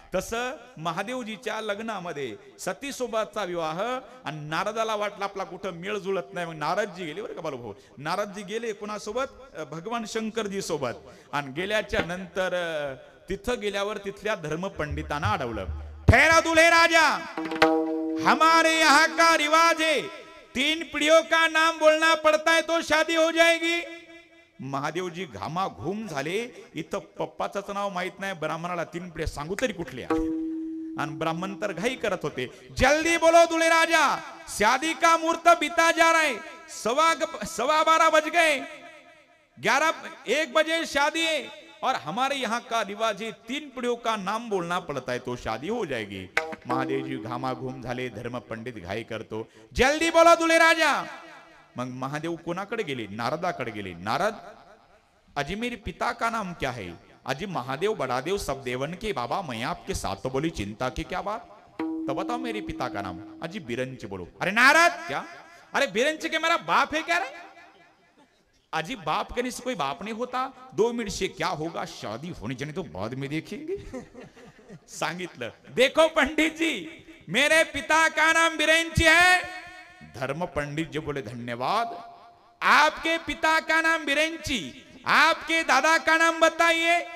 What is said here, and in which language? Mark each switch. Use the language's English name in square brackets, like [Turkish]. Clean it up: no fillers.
[Marathi] तसं महादेवजीच्या लग्नामध्ये सतीसोबतचा विवाह, आणि नारदाला वाटला आपला कुठं मेळ जुळत नाही, मग नारदजी गेले बरं का बालभाऊ. नारदजी गेले कुणासोबत? भगवान शंकरजी सोबत. आणि गेल्याच्या नंतर तिथं गेल्यावर तिथल्या धर्मपंडितांना अडवलं. [Hindi] ठहरा दुल्हे राजा, हमारे यहाँ का रिवाज है, 3 पीढ़ियों का नाम बोलना पड़ता है तो शादी हो जाएगी. [Marathi] महादेवजी घामाघूम झाले. इथं पप्पाच नाव माहित नाही, ब्राह्मणाला 3 पिढ्या सांगू तरी कुठल्या. आणि ब्राह्मण तर घाई करत होते. [Hindi] जल्दी बोलो दुल्हे राजा, शादी का मुहूर्त बीता जा रहा है, 12:15 बज गए, 1 बजे शादी है, और हमारे यहाँ का रिवाज है 3 पीढ़ियों का नाम बोलना पड़ता है तो शादी हो जाएगी. [Marathi] महादेवजी घामाघूम झाले. धर्मपंडित घाई करतो. [Hindi] जल्दी बोलो दुल्हे राजा. [Marathi] मग महादेव कोणाकडे गेले? नारदाकडे गेले. [Hindi] नारद, अजी मेरे पिता का नाम क्या है? अजी महादेव बड़ादेव सब देवन के बाबा, मैं आपके साथ तो बोली चिंता की क्या बात, तो बताओ मेरे पिता का नाम. अजी बिरंच बोलो. अरे नारद, क्या? अरे बिरंच के मेरा बाप है क्या रे? अजी बाप कहने से कोई बाप नहीं होता, 2 मिनट से क्या होगा, शादी होनी चाहिए तो बाद में देखेंगे. [Marathi] सांगितलं. [Hindi] देखो पंडित जी, मेरे पिता का नाम बिरंची है. धर्म पंडित जी बोले धन्यवाद. आपके पिता का नाम बिरंची, आपके दादा का नाम बताइए.